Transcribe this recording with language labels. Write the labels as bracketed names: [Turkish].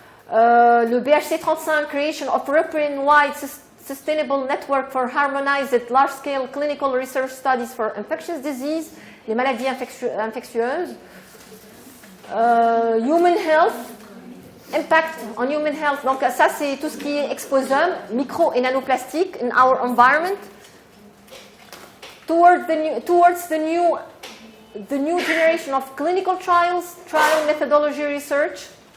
[French] Le BHC 35, [English] Creation of European-wide Sustainable Network for Harmonized Large-Scale Clinical Research Studies for Infectious Disease, [French] les maladies infectieuses. [English] Human Health, Impact on Human Health. [French] Donc ça, c'est tout ce qui est exposome, micro et nanoplastique [English] in our environment. Towards the new generation of clinical trial methodology research.